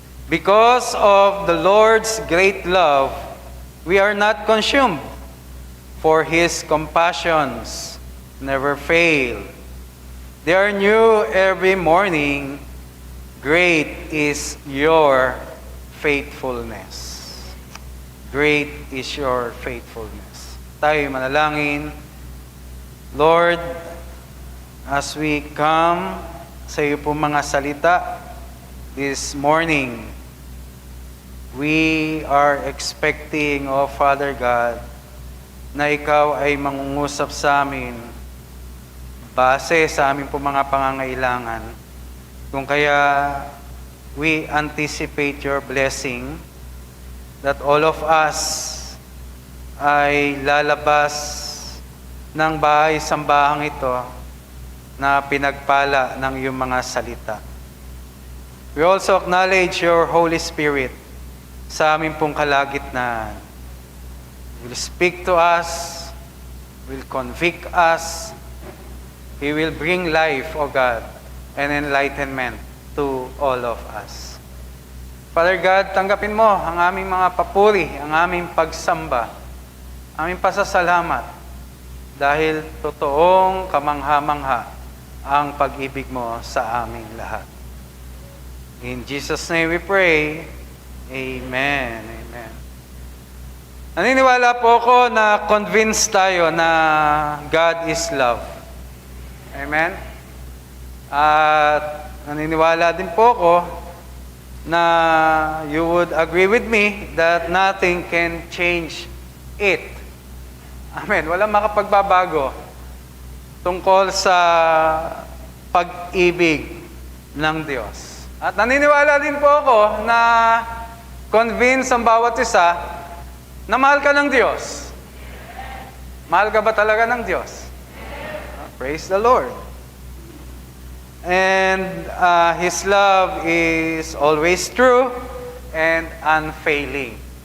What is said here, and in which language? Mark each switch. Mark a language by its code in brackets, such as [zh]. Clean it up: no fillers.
[en] Because of the Lord's great love, we are not consumed, for His compassions never fail. They are new every morning. Great is your faithfulness. Great is your faithfulness. [tl] Tayo manalangin. Lord, [en] as we come [tl] sa iyo po mga salita [en] this morning, we are expecting, O Father God, [tl] na ikaw ay mangungusap sa amin base sa amin po mga pangangailangan. Kung kaya [en] we anticipate your blessing that all of us [tl] ay lalabas ng bahay-sambahang ito na pinagpala ng iyong mga salita. [en] We also acknowledge your Holy Spirit [tl] sa amin pong kalagitnaan. [en] Will speak to us, will convict us. He will bring life, O God, and enlightenment to all of us. [tl] Father God, tanggapin mo ang aming mga papuri, ang aming pagsamba, aming pasasalamat, dahil totoong kamangha-mangha ang pag-ibig mo sa aming lahat. [en] In Jesus' name we pray. Amen. Amen. [tl] Naniniwala po ako na convinced tayo na [en] God is love. [tl] Amen? At naniniwala din po ako na [en] you would agree with me that nothing can change it. Amen. [tl] Walang makapagbabago tungkol sa pag-ibig ng Diyos. At naniniwala din po ako na convince ang bawat isa na mahal ka ng Diyos. Mahal ka ba talaga ng Diyos? [en] Praise the Lord. And His love is always true and unfailing.